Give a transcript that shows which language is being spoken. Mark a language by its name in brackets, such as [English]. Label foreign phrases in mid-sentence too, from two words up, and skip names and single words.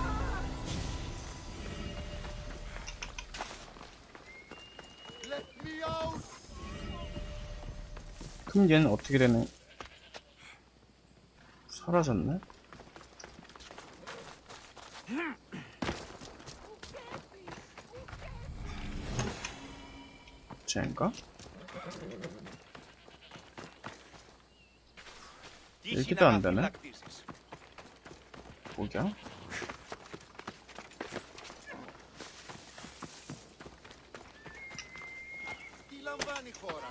[English] Let me out! [Korean] 그럼 얘는 어떻게 되는? 사라졌네? 쟤인가? 이렇게도 안 되네? 뭐야? [Greek] Τι λαμβάνει η χώρα?